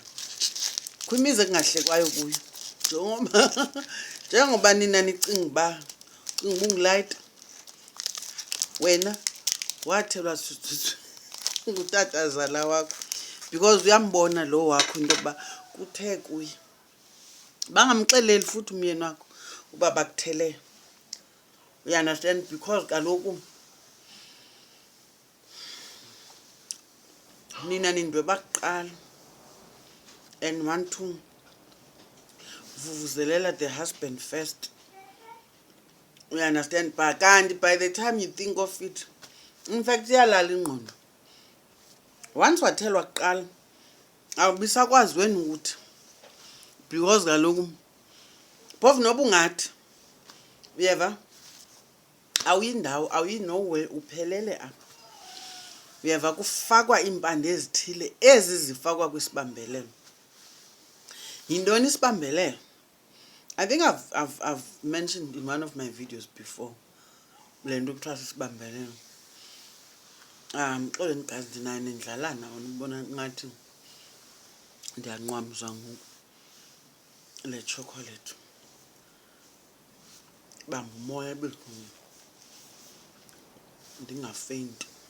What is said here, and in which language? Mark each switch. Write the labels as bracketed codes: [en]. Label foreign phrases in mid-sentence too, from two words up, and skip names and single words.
[xh] Kwimizi ekungahlekwayo kuyo. Njengoba nina nicinga uba ungulayita, wena wathelwa ngutatazala wakho because uyambona lo wakho into yokuba kuthe kuye. Bangamxeleli futhi umyeni wakho uba bakuthele. [en] You understand? Because [xh] kaloku nina nindwe bakuqala [en] and want to vuvuzelela the husband first. You understand? But kanti by the time you think of it, in fact [xh] iyalala ingqondo. Once wathelwa kuqala awubisakwazi wena ukuthi, because kaloku phofu noba ungathi, uyeva, awuyindawo, awuyinowhere, uphelele apha. Uyeva, kufakwa iimpande ezithile ezi zifakwa kwisibambelelo. Yintoni isibambelelo? [en] I think I've mentioned in one of my videos before [xh] le nto kuthiwa sisibambelelo. Xoleni guys, ndinayo nendlalana, ubona ngathi ndiyanqwamzwa ngoku le chocolate. Bamba umoya ebuhlungu, ndingafeyinti.